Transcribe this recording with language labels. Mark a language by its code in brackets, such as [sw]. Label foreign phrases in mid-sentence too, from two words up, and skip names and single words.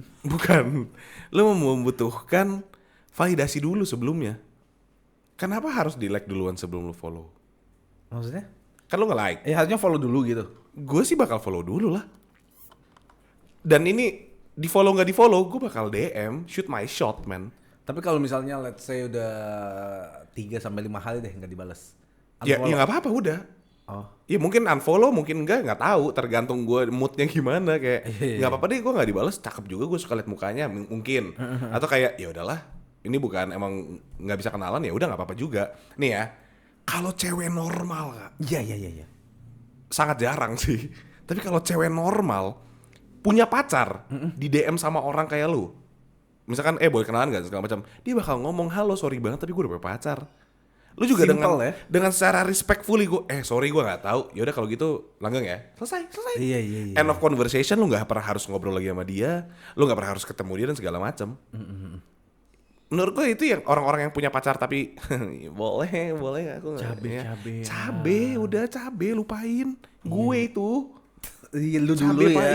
[id] bukan, lu membutuhkan validasi dulu sebelumnya. Kenapa harus di like duluan sebelum lu follow? Maksudnya? Kan lu nge-like. Ya harusnya follow dulu gitu. Gue sih bakal follow dulu lah. Dan ini di follow nggak di follow, gue bakal DM, [en] shoot my shot man. [id] Tapi kalau misalnya [en] let's say [id] udah 3 sampai 5 hari deh nggak dibalas. Ya nggak apa-apa udah. Oh. Ya mungkin unfollow, mungkin nggak tahu, tergantung gue moodnya gimana kayak. Nggak apa-apa deh, gue nggak dibales, cakep juga gue suka liat mukanya, mungkin. Atau kayak ya udahlah, ini bukan emang nggak bisa kenalan ya udah nggak apa-apa juga. Nih ya, kalau cewek normal Kak, Iya. sangat jarang sih. Tapi kalau cewek normal punya pacar, di DM sama orang kayak lu, misalkan boleh kenalan nggak segala macam, dia bakal ngomong halo sorry banget tapi gue udah punya pacar. Lu juga Simple ya? dengan secara respectfully gue sorry gue nggak tahu, ya udah kalau gitu langgeng ya, selesai. Iya. [en] End of conversation. [id] Lu nggak pernah harus ngobrol lagi sama dia, lu nggak pernah harus ketemu dia dan segala macam. Menurut gue itu yang orang-orang yang punya pacar tapi boleh aku nggak cabe udah cabe lupain gue itu. Iya lu Cabe dulu Pak,